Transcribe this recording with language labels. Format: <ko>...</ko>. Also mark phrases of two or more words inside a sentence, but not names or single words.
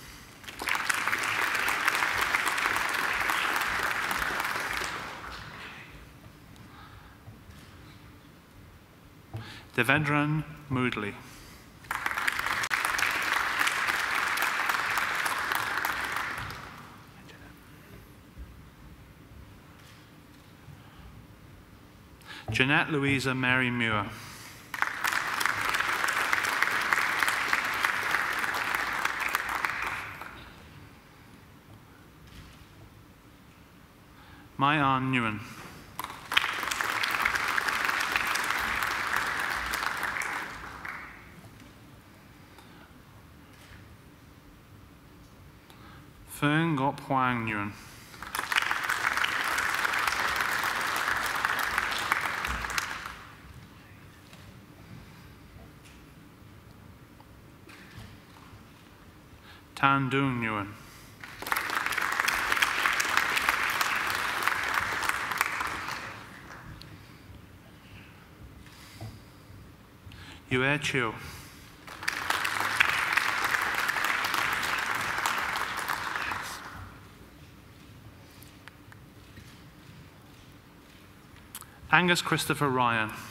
<en>Devendran Moodley. Jeanette Louisa Mary Muir. Mayan Nguyen. Feng Gop Huang Nguyen. Tan Dung Nguyen. Yue Chiu. Angus Christopher Ryan.</en>